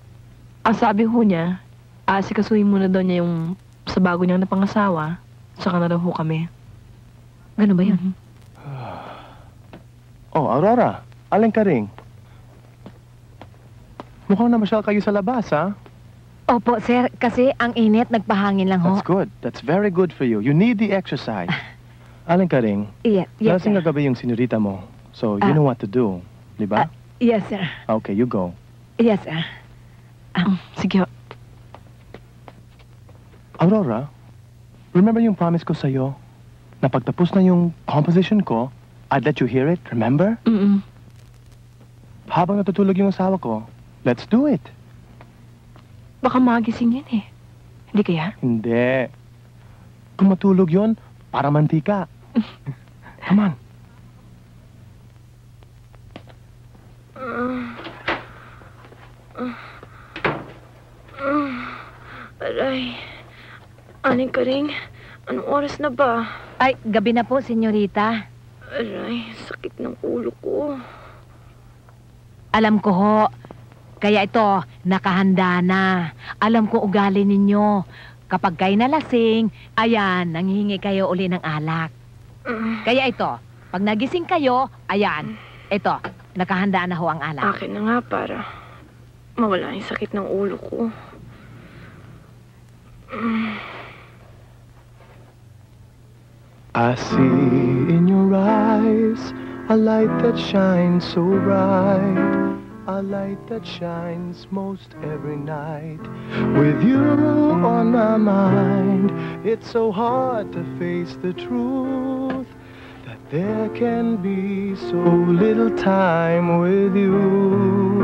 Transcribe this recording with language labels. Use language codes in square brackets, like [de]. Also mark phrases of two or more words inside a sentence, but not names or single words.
[tl] Ang sabi ho niya, asikasuhin muna daw niya yung sa bago niyang napangasawa, saka na daw ho kami. Ganun ba yun? Oh, Aurora, Aling Karing. Mukhang namasyal kayo sa labas, ha? Opo, sir. Kasi ang init, nagpahangin lang ho. [en] That's good. That's very good for you. You need the exercise. [tl] Aling Karing, [en] Yes, [tl] lasing [en] sir. [tl] kagabi yung senyorita mo. [en] So, you know what to do. [tl] Di ba? [en] Yes, sir. Okay, you go. Yes, sir. [tl] Sige. Aurora, remember yung promise ko sa'yo? Na pagtapos na yung composition ko, [en] I'd let you hear it, remember? [tl] Habang natutulog yung asawa ko, [en] let's do it. [tl] Baka magising yan eh. Hindi kaya? Hindi. Kung matulog yun, para mantika. [en] Come on. [tl] Aray. Aling Karing, anong oras na ba? Ay, gabi na po, senyorita. Aray, sakit ng ulo ko. Alam ko ho. Kaya ito, nakahanda na. Alam ko ugali ninyo. Kapag kayo nalasing, ayan, nanghihingi kayo uli ng alak. Kaya ito, pag nagising kayo, ayan, ito, nakahanda na ho ang alak. Akin na nga para mawala yung sakit ng ulo ko. [en] I see in your eyes a light that shines so bright. A light that shines most every night. With you on my mind, it's so hard to face the truth that there can be so little time with you.